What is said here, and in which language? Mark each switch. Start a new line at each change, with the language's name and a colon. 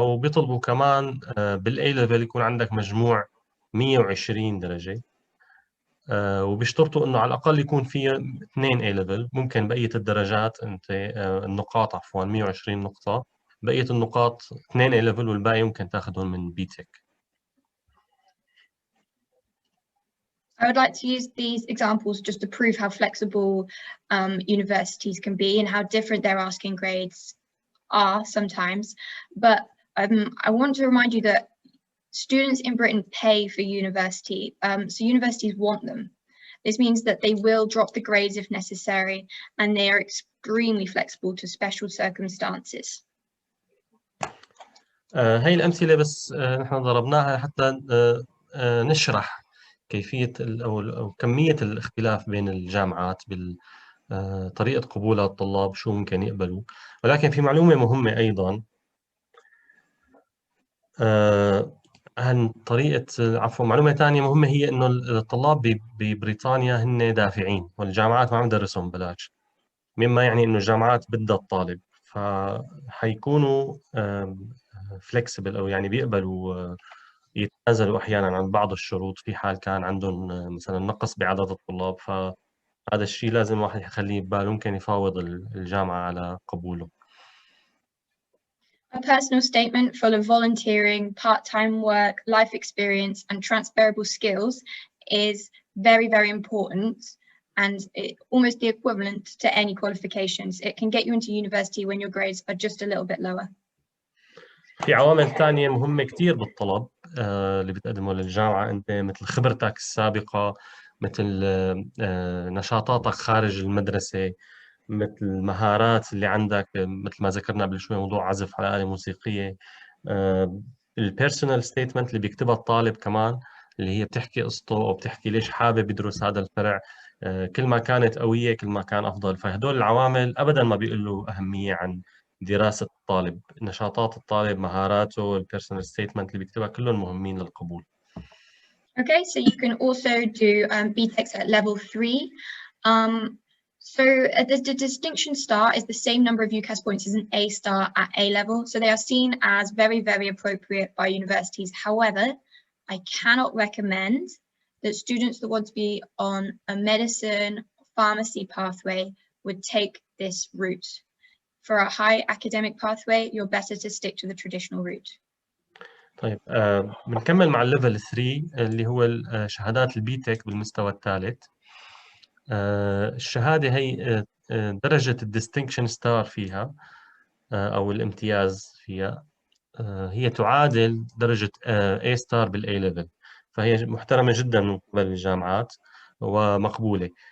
Arabic: وبيطلبوا كمان بالأي ليفل يكون عندك مجموع 120 درجة، وبيشترطوا إنه على الأقل يكون في 2 A level. ممكن بقية الدرجات أنت النقاط، عفوا 120 نقطة، بقية النقاط 2 A level والباقي ممكن تاخذهم من B-TEC.
English: I would like to use these examples just to prove how flexible universities can be and how different their asking grades are sometimes. But I want to remind you that students in Britain pay for university, so universities want them. This means that they will drop the grades if necessary, and they are extremely flexible to special circumstances.
Arabic: هاي الأمثلة بس نحن ضربناها حتى نشرح كيفية أو كمية الاختلاف بين الجامعات بطريقة قبول الطلاب، شو ممكن يقبلوا. ولكن في معلومة مهمة أيضاً، عن معلومة ثانية مهمة، هي إنه الطلاب ببريطانيا هن دافعين والجامعات ما عم تدرسهم ببلاش، مما يعني إنه الجامعات بدها الطالب، فحيكونوا فليكسبل أو يعني بيقبلوا يتنازلوا أحيانا عن بعض الشروط في حال كان عندهم مثلا نقص بعدد الطلاب. فهذا الشيء لازم الواحد يخليه بباله، ممكن يفاوض الجامعة على قبوله.
English: A personal statement full of volunteering, part-time work, life experience, and transferable skills is very, very important, and almost the equivalent to any qualifications. It can get you into university when your grades are just a little bit lower.
Arabic: في عوامل ثانية مهمة كتير بالطلب اللي بتقدمه للجامعة أنت، مثل خبرتك السابقة، مثل نشاطاتك خارج المدرسة، مثل المهارات اللي عندك، مثل ما ذكرنا قبل شوي موضوع عزف على آلة موسيقية. البيرسونال ستيتمنت اللي بيكتبها الطالب كمان، اللي هي بتحكي قصته أو بتحكي ليش حابب يدرس هذا الفرع. كل ما كانت قوية كل ما كان أفضل. فهدول العوامل أبداً ما بيقولوا أهمية عن دراسة الطالب. نشاطات الطالب، مهاراته، البيرسونال ستيتمنت اللي بيكتبها، كلهم مهمين للقبول.
English: Okay, so you can also do B-TECs at level 3. So the distinction star is the same number of UCAS points as an A star at A level. So they are seen as very, very appropriate by universities. However, I cannot recommend that students that want to be on a medicine, pharmacy pathway would take this route. For a high academic pathway, you're better to stick to the traditional route.
Arabic: طيب بنكمل مع الليفل 3 اللي هو شهادات البي تك بالمستوى الثالث. الشهادة هي درجة الديستنكشن ستار فيها أو الامتياز فيها هي تعادل درجة A ستار بالA ليفل، فهي محترمة جدا من قبل الجامعات ومقبولة.